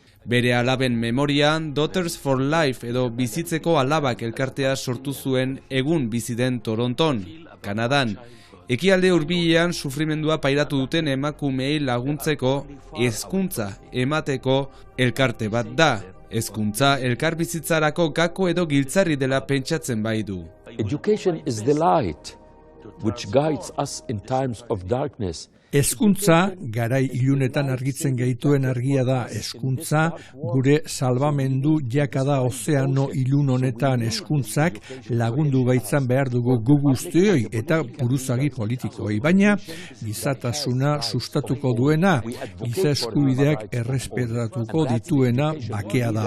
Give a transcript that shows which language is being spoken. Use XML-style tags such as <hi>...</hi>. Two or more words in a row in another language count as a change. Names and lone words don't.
<eu>Bere alaben memorian Daughters for Life edo bizitzeko alabak elkartea sortu zuen egun bizi den Toronton, Kanadan. Ekialde hurbilean sufrimendua pairatu duten emakumeei laguntzeko hezkuntza emateko elkarte bat da. Hezkuntza elkarbizitzarako gako edo giltzarri dela pentsatzen bai du.</eu> <en>Education is the light which guides us in times of darkness.</en> <eu>Hezkuntza garai ilunetan argitzen gaituen argia da. Hezkuntza gure salbamendu jakada ozeano ilun honetan. Hezkuntzak lagundu baitzan behar dugu gu guztioi eta buruzagi politikoi, baina gizatasuna sustatuko duena, giza eskubideak errespetatuko dituena bakea da.</eu>